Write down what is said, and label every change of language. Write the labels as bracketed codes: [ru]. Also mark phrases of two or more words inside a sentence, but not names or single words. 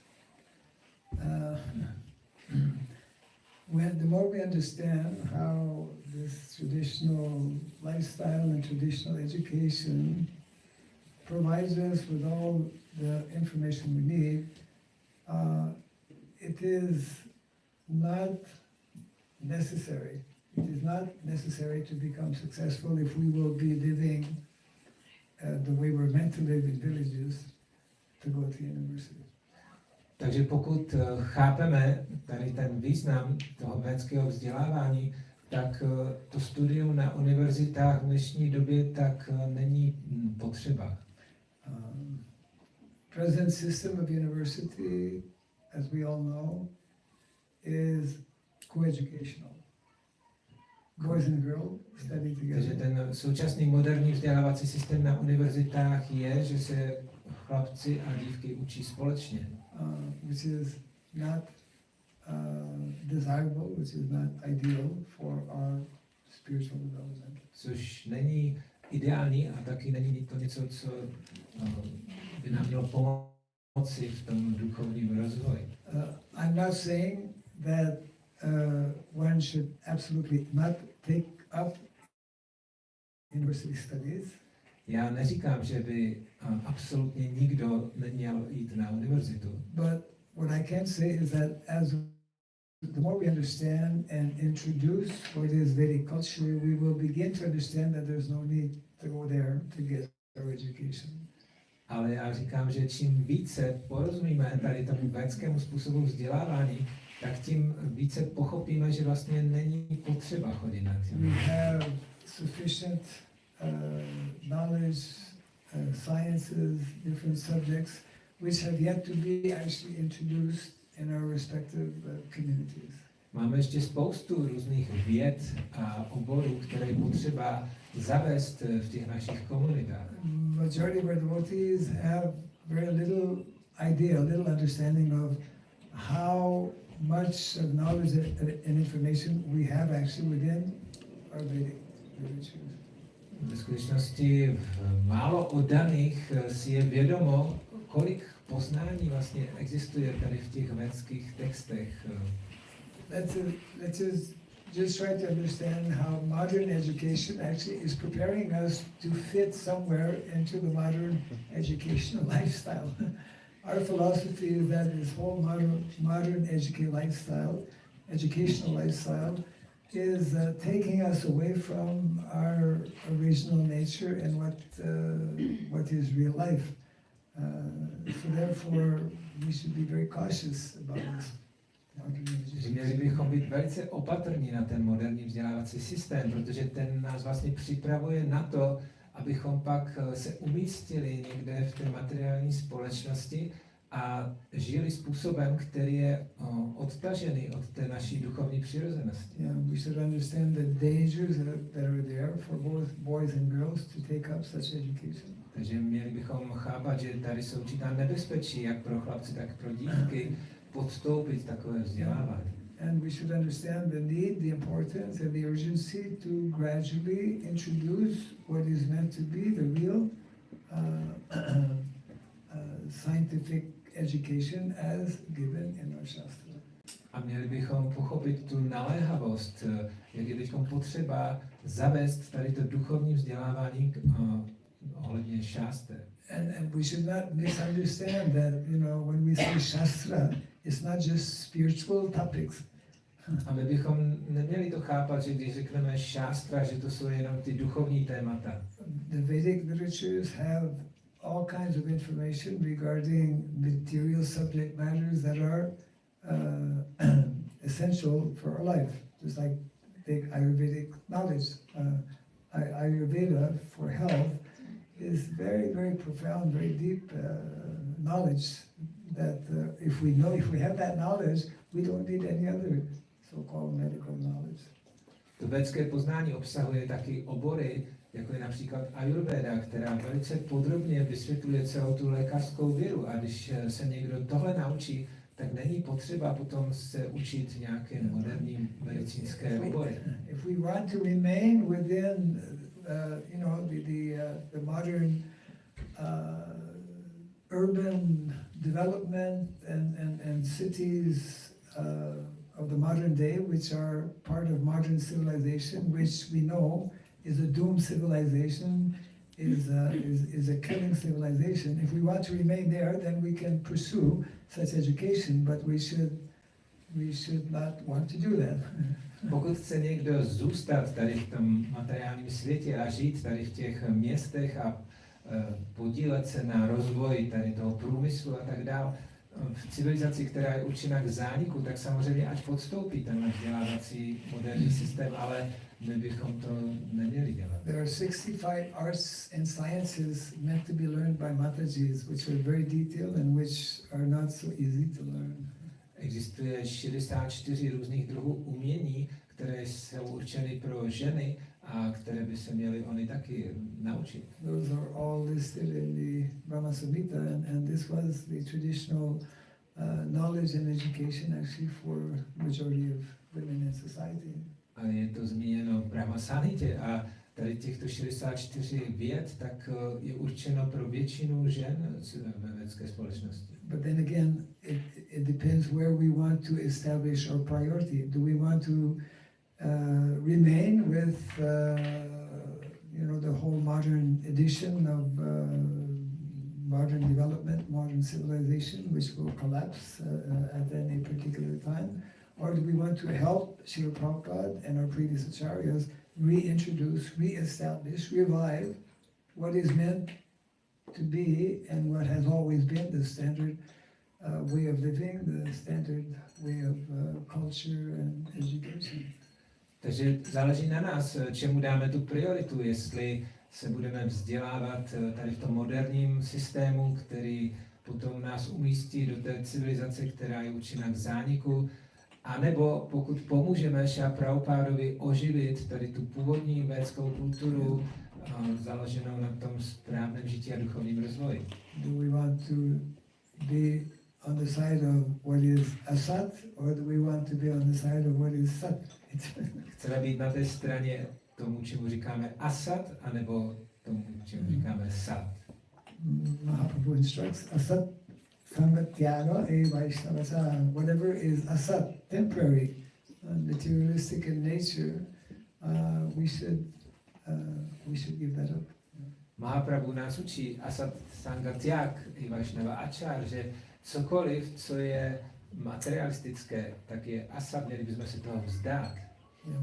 [en] The more we understand how this traditional lifestyle and traditional education provides us with all the information we need, it is not necessary. It is not necessary to become successful if we will be living the way we're meant to live in villages to go to university. [cs] Takže pokud chápeme tady ten význam toho védského vzdělávání, tak to studium na univerzitách v dnešní době tak není potřeba. [en] Present system of university, as we all know, is co-educational. Boys and girls study [cs] Takže [en] together. [cs] ten současný moderní vzdělávací systém na univerzitách je, že se chlapci a dívky učí společně. [en] Which is not desirable, which is not ideal for our spiritual development. [cs] Což není ideální a taky není to něco, co by nám mělo pomoci v tom duchovním rozvoji. [en] I'm not saying that one should absolutely not take up university studies. [cs] Já neříkám, že by absolutně nikdo neměl jít na univerzitu. [en] But what I can say is that as the more we understand and introduce what is Vedic culture, we will begin to understand that there's no need to go there to get our education. [cs] Ale já říkám, že čím více porozumíme tady tomu védskému způsobu vzdělávání, tak tím více pochopíme, že vlastně není potřeba chodit na [en] We [cs] ty. [en] have sufficient knowledge, sciences, different subjects, which have yet to be actually introduced in our respective communities. [cs] Máme ještě spoustu různých věd a oborů, které je potřeba zavést v těch našich komunitách. [en] Majority of our devotees have very little idea, little understanding of how much of knowledge and information we have actually within our Vedic literature. [cs] V skutečnosti málo oddaných si je vědomo, kolik poznání vlastně existuje tady v těch védských textech. [en] Let's just try to understand how modern education actually is preparing us to fit somewhere into the modern educational lifestyle. Our philosophy is that this whole modern educational lifestyle is taking us away from our original nature and what is real life. So therefore, we should be very cautious about this. [cs] Měli bychom být velice opatrní na ten moderní vzdělávací systém, protože ten nás vlastně připravuje na to, abychom pak se umístili někde v té materiální společnosti a žili způsobem, který je odtažený od té naší duchovní přirozenosti. [en] Yeah, we should understand the dangers that are there for both boys and girls to take up such education. [cs] Takže měli bychom chápat, že tady jsou určitá nebezpečí, jak pro chlapce, tak pro dívky, podstoupit takové vzdělávání. [en] And we should understand the need, the importance and the urgency to gradually introduce what is meant to be the real scientific education as given in our Shastra. [cs] A měli bychom pochopit tu naléhavost, jak je teď potřeba zavést tady to duchovní vzdělávání ohledně šáster. [en] And we should not misunderstand that, when we say Shastra, it's not just spiritual topics. [cs] A my bychom neměli to chápat, že když řekneme šástra, že to jsou jenom ty duchovní témata. [en] The Vedic literatures have all kinds of information regarding material subject matters that are essential for our life, just like the Ayurvedic knowledge. Ayurveda for health is very, very profound, very deep knowledge that if we have that knowledge, we don't need any other so-called medical knowledge. [cs] To védské poznání obsahuje taky obory, jako je například Ayurveda, která velice podrobně vysvětluje celou tu lékařskou vědu. A když se někdo tohle naučí, tak není potřeba potom se učit nějaké moderní medicínské obory. [en] If we want to remain within, the modern urban development and cities of the modern day, which are part of modern civilization, which we know is a doomed civilization, is a killing civilization. If we want to remain there, then we can pursue such education, but we should not want to do that. [cs] Pokud chce někdo zůstat tady v tom materiálním světě a žít tady v těch městech a podílet se na rozvoji tady toho průmyslu a tak dále, v civilizaci, která je určena k zániku, tak samozřejmě ať podstoupí ten vzdělávací moderní systém, ale my bychom to neměli dělat. [en] There are 65 arts and sciences meant to be learned by Matajis, which are very detailed and which are not so easy to learn. [cs] Existuje 64 různých druhů umění, které jsou určeny pro ženy a které by se měly oni taky naučit. [en] Those are all listed in the Brahma Samhita, and this was the traditional knowledge and education actually for majority of women in society. [cs] A je to zmíněno v Brahma Samhitě a tady těchto 64 věd tak je určeno pro většinu žen ve vědecké společnosti. [en] But then again, it depends where we want to establish our priority. Do we want to remain with the whole modern edition of modern development, modern civilization, which will collapse at any particular time? Or do we want to help Srila Prabhupada and our previous acharyas reintroduce, re-establish, revive what is meant to be and what has always been the standard way of living, the standard way of culture and education? [cs] Takže záleží na nás, čemu dáme tu prioritu, jestli se budeme vzdělávat tady v tom moderním systému, který potom nás umístí do té civilizace, která je určena k zániku, anebo pokud pomůžeme Šrila Prabhupádovi oživit tady tu původní védskou kulturu, založenou na tom správném žití a duchovním rozvoji. [en] Do we want to be on the side of what is asat, or do we want to be on the side of what is sat? [cs] Chceme být na té straně tomu, čemu říkáme asat, anebo tomu, čemu říkáme sat. [en] Mahaprabhu instructs [bn] অসৎ সঙ্গত্যাগ এ বৈষ্ণবাচার. [en] Whatever is asat, temporary, materialistic in nature, we should give that up. [cs] Mahaprabhu nás učí [bn] অসৎ সঙ্গত্যাগ ই বৈষ্ণব আচার, [cs] že cokoliv, co je materialistické, tak je asat, měli bychom se toho vzdát. [en] Yeah.